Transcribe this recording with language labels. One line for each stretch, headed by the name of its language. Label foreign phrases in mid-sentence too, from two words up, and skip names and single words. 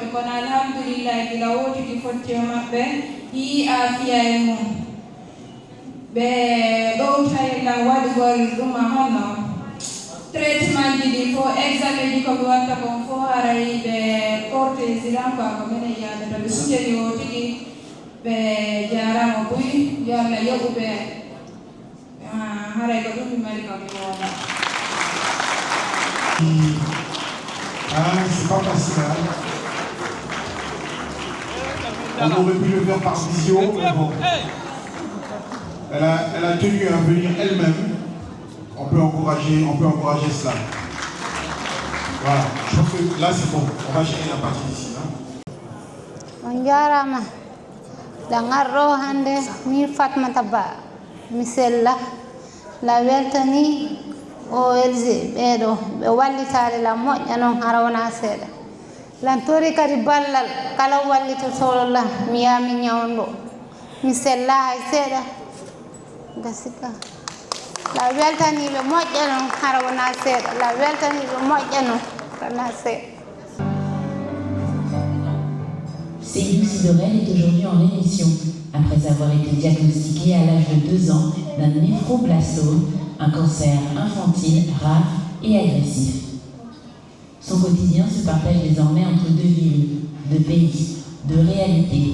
Fula: kono alhamdulillah gila o tigi fottio maɓɓe yi afiya e mum ɓe ɗowtayla waɗugol ɗuma hono traitement ji ɗi fo examen ji koɓe watta kon fo haray ɓe porte silan quoi ko minen yadata ɓe sujani o tigi ɓe jarama buy yo Allah yoɓuɓe haray ko ɗum mi mari kam mi woda.
French: C'est pas facile. On aurait pu le faire par visio, mais bon. Elle a tenu à venir elle-même. On peut encourager cela. Voilà, je pense que là c'est bon. On va gérer la partie d'ici.
Fula: Manjarama dangarro hande mi Fatmata Ba mi sella la weltani OLG ɓeɗo ɓe wallitare la moƴƴa noon hara wona seeɗa lan tori kadi ballal kala wallitotoɗo la mi yami ñawdo mi sella hay seeɗa gasika la weltaniɓe moƴƴa noon hara wona seeɗa la weltaniɓe moƴƴa noon wona seeɗa.
French: Seydou Sidorel est aujourd'hui en rémission après avoir été diagnostiqué à l'âge de 2 ans d'un néphroblastome, un cancer infantile rare et agressif. Son quotidien se partage désormais entre 2 villes, 2 pays, 2 réalités.